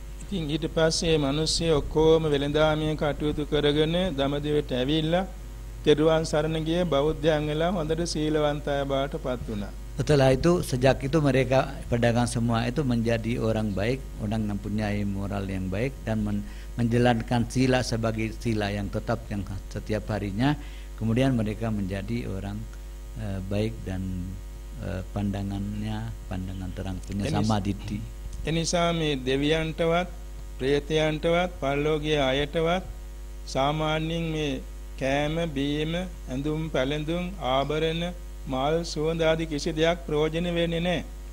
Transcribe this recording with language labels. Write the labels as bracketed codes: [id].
[si] ඉතින් ඊට පස්සේ මිනිස්සු ඔක්කොම වෙලඳාමිය කටයුතු කරගෙන දඹදිවට ඇවිල්ලා තෙරුවන් සරණ ගිය බෞද්ධයන් වෙලා හොඳට සීලවන්තය බවට පත් වුණා. [id] Setelah itu, sejak itu mereka pedagang semua itu menjadi orang baik, orang yang mempunyai moral yang baik dan menjalankan sila sebagai sila yang tetap yang setiap harinya. Kemudian mereka menjadi orang baik dan pandangan terang punya sama ditti. [si] එනිසා මේ දෙවියන්ටවත් ප්‍රේතයන්ටවත් පරලෝකීය අයටවත් සාමාන්‍යයෙන් මේ කෑම බීම ඇඳුම් පැළඳුම් ආභරණ මාල් සුවඳ ආදී කිසි දෙයක් ප්‍රයෝජන වෙන්නේ නැහැ.